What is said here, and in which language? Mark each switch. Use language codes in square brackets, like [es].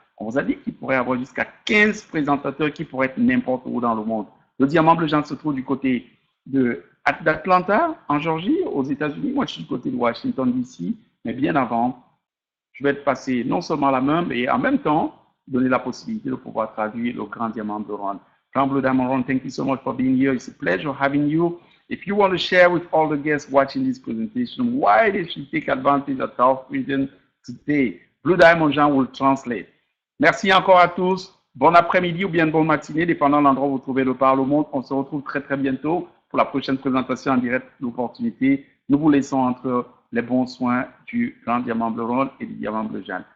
[fr] On vous a dit qu'il pourrait y avoir jusqu'à 15 présentateurs qui pourraient être n'importe où dans le monde. Le diamant bleu Jeanne se trouve du côté d'Atlanta, en Georgie, aux États-Unis. Moi, je suis du côté de Washington, D.C. Mais bien avant, je vais te passer non seulement la main, mais en même temps, donner la possibilité de pouvoir traduire le grand diamant bleu Ron. [en] Grand Bleu Diamond Ron, thank you so much for being here. It's a pleasure having you. If you want to share with all the guests watching this presentation why they should take advantage of Talk Fusion today, Bleu Diamond Jeanne will translate. [fr] Merci encore à tous. Bon après-midi ou bien bonne matinée, dépendant de l'endroit où vous trouvez le Par le Monde. On se retrouve très très bientôt pour la prochaine présentation en direct d'opportunité. Nous vous laissons entre les bons soins du grand diamant bleu Ron et du diamant bleu Jeanne.